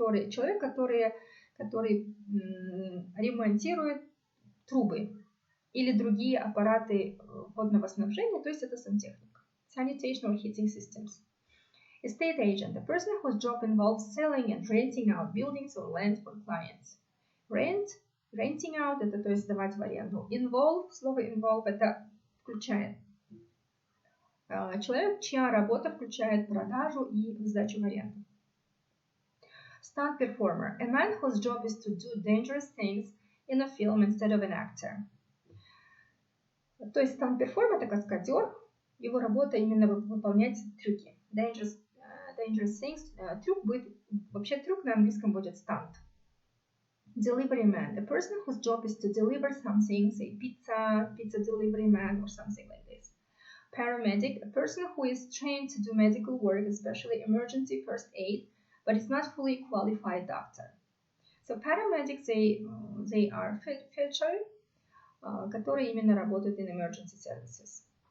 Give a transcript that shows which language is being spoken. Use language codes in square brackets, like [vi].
[ru] Человек, который ремонтирует трубы или другие аппараты водного снабжения, то есть это сантехник. [en] Sanitation or heating systems. Estate agent – a person whose job involves selling and renting out buildings or land for clients. [ru] Renting out – это то есть сдавать в аренду. Слово involve – это включает. Человек, чья работа включает продажу и сдачу в аренду. [en] Stunt performer – a man whose job is to do dangerous things in a film instead of an actor. [ru] То есть stunt performer – это каскадер, его работа именно выполнять трюки. [en] Dangerous things. [ru] Трюк будет, вообще трюк на английском будет stunt. [en] Delivery man – a person whose job is to deliver something, say pizza delivery man or something like this. Paramedic – a person who is trained to do medical work, especially emergency first aid, but is not fully qualified doctor. So paramedics, they are fellows, [ru] которые именно работают [en] in emergency services.